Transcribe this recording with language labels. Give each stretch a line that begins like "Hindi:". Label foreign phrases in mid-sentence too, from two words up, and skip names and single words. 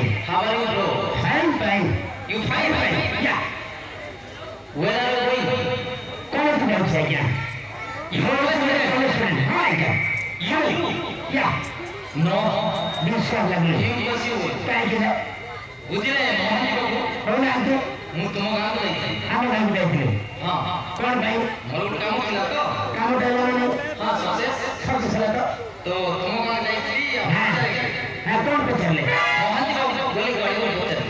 English: How are you, bro? Fine, fine. You fine? Yeah. Where are you going? College bounce again. You always there. College friend. Hi, again. You? Yeah. No. This is lovely. Impossible. Thank you.
Odia: ବୁଝିଲେ ମୋହନ ବାବୁ କଣ ଆଣ୍ଟି ମୁଁ ତୁମ ଗାଁକୁ ଯାଇଥିଲି ଆମ ଗାଁକୁ ଯାଇଥିଲେ ହଁ କଣ ପାଇଁ ମୋର ଗୋଟେ କାମ ଥିଲା ତ କାମଟା ହେଲା ମାନେ ହଁ ସକ୍ସେସ୍ ସକ୍ସେସ୍ ହେଲା ତ ତ ତୁମ ଗାଁ ଯାଇଥିଲି ହଁ କଣ ପଚାରିଲେ ମହାନ୍ତି ବାବୁ ଗଲି ଗାଡ଼ି ପଚାରିଲେ